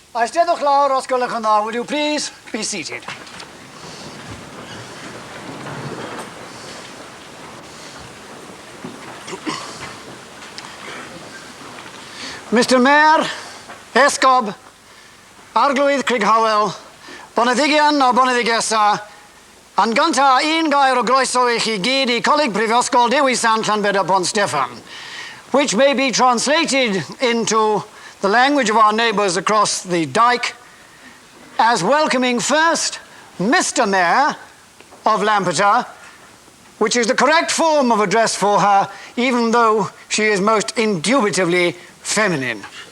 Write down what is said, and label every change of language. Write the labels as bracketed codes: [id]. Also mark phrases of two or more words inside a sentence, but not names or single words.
[cy] Ystedwch lawr os gwelwch yn dda. [en] Would you please be seated? Mr Mayor, [cy] Esgob, Arglwydd Craighowell, Boneddigion o Boneddigesa, yn gynta un gair o groeso I chi gyd I Coleg Prifysgol Dewi Sant Llanbed Pont Steffan, [en] which may be translated into the language of our neighbours across the dike as welcoming first Mr Mayor of Lampeter, which is the correct form of address for her, even though she is most indubitably feminine.